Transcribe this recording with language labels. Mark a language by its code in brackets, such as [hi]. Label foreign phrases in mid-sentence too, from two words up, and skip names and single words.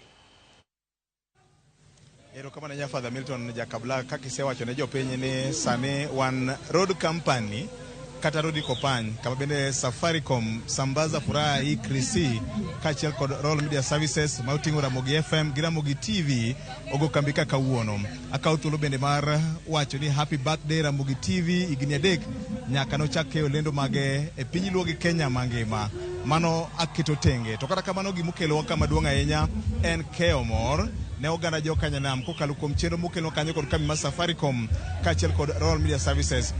[luo] Erokamano nya Father Milton Jakabla, kaka isewacho ne jopiny ni sani wan road company kata Rodi Kopany, kama bende Safaricom Sambaza Furaha hii Krisi kachiel kod Royal Media Services ma oting'o Ramogi FM gi Ramogi TV ogo kambi kaka kawuono. Akaw thuolo bende mar wacho ni [en] happy birthday [luo] Ramogi TV, higni 3 nyaka nochak keyo lendo mage e piny luo gi Kenya mangima. Mano aketo tenge, to kata kamano gimokelo kama duong' ahinya en keyo mor ne oganda jo Kanyanam kokalo kuom chenro mokelo kanyo kod kambi mar Safaricom kachiel kod Royal Media Services.